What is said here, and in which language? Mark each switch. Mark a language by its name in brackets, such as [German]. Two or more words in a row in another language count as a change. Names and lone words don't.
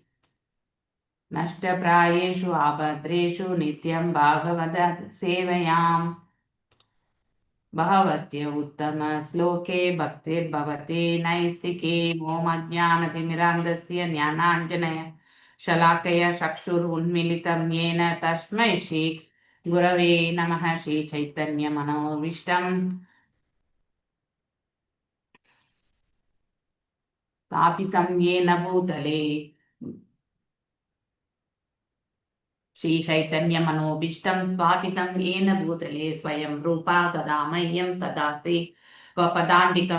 [Sanskrit] नष्टप्रायेषु अभद्रेषु नित्यं भागवत सेवया. भगवति उत्तम श्लोके भक्तिर्भवति नैष्ठिकी. ॐ अज्ञानतिमिरान्धस्य ज्ञानाञ्जन शलाकया चक्षुरुन्मीलितं येन तस्मै श्री गुरवे नमः. श्री चैतन्य मनोभीष्टं स्थापितं येन भूतले. श्री चैतन्य मनोभीष्टं स्थापितं येन भूतले स्वयं रूपा तदा मह्यं तदासि स्वपदान्तिकं.